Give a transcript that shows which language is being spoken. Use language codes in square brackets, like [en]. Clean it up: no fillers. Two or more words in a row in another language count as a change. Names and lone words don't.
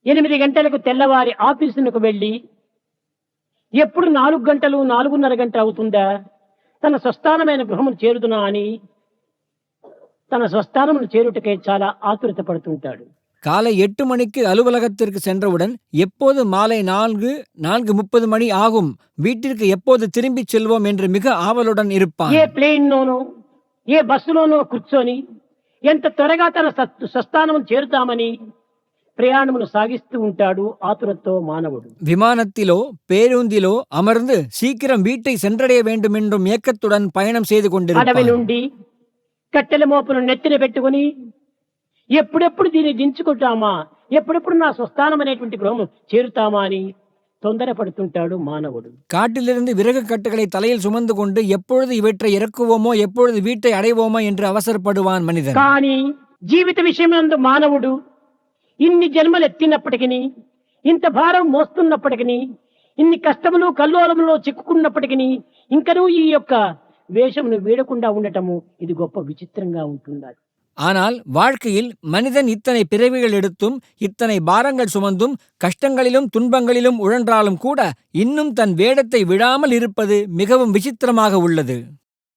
[te] 8 గంటలకు తెల్లవారి ఆఫీసునకు వెళ్ళి ఎప్పుడు 4 గంటలు 4:30 గంటలు అవుతుందా తన స్వస్థానమైన గృహమును చేరుదునా అని తన స్వస్థానమును చేరుటకై చాలా ఆతురత పడుతుంటాడు. [ta] காலை 8 மணிக்கு அலுவலகத்திற்கு சென்றவுடன் எப்போது மாலை 4:30 மணி ஆகும், வீட்டிற்கு எப்போது திரும்பிச் செல்வோம் என்று மிக ஆவலுடன் இருப்பான். [te] ఏ ప్లేన్‌లోనో ఏ బస్సులోనో కూర్చొని ఎంత త్వరగా తన స్వస్థానమును చేరుతామని ప్రయాణమును సాగిస్తూ ఉంటాడు ఆతురతో మానవుడు. [ta] விமானத்திலோ பேருந்திலோ அமர்ந்து சீக்கிரம் வீட்டை சென்றடைய வேண்டும் என்றும் ஏக்கத்துடன் பயணம் செய்து [te] అడవి [ta] கொண்டிருப்பான். [te] నుండి కట్టెల మోపును నెత్తిన పెట్టుకుని ఎప్పుడెప్పుడు దీన్ని దించుకుంటామా, ఎప్పుడెప్పుడు నా స్వస్థానం అనేటువంటి గృహము చేరుతామా అని తొందరపడుతుంటాడు మానవుడు. [ta] காட்டிலிருந்து விறகு கட்டுகளை தலையில் சுமந்து கொண்டு எப்பொழுது இவற்றை இறக்குவோமோ, எப்பொழுது வீட்டை அடைவோமோ என்று அவசரப்படுவான் மனிதன். [te] కానీ జీవిత విషయమందు మానవుడు ఇన్ని జన్మలు ఎత్తినప్పటికీ, ఇంత భారం మోస్తున్నప్పటికీ, ఇన్ని కష్టములు కల్లోలములో చిక్కుకున్నప్పటికీ ఇంకనూ ఈ యొక్క వేషమును వీడకుండా ఉండటము ఇది గొప్ప విచిత్రంగా ఉంటున్నది. [ta] ஆனால் வாழ்க்கையில் மனிதன் இத்தனை பிறவிகள் எடுத்தும் இத்தனை பாரங்கள் சுமந்தும் கஷ்டங்களிலும் துன்பங்களிலும் உழன்றாலும் கூட இன்னும் தன் வேடத்தை விடாமல் இருப்பது மிகவும் விசித்திரமாக உள்ளது.